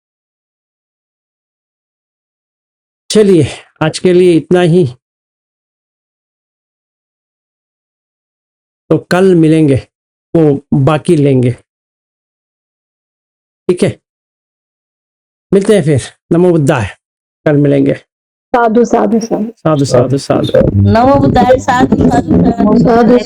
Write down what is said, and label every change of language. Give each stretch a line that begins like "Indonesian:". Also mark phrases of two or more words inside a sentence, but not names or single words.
Hindi: चलिए, आज के लिए इतना ही, तो कल मिलेंगे, वो बाकी लेंगे। ठीक है, मिलते हैं फिर।
Sanskrit: नमो बुद्धाय,
Hindi: कल मिलेंगे।
Pali: साधु साधु साधु साधु साधु साधु।
Sanskrit: नमो बुद्धाय।
Pali: साधु साधु साधु। साधु।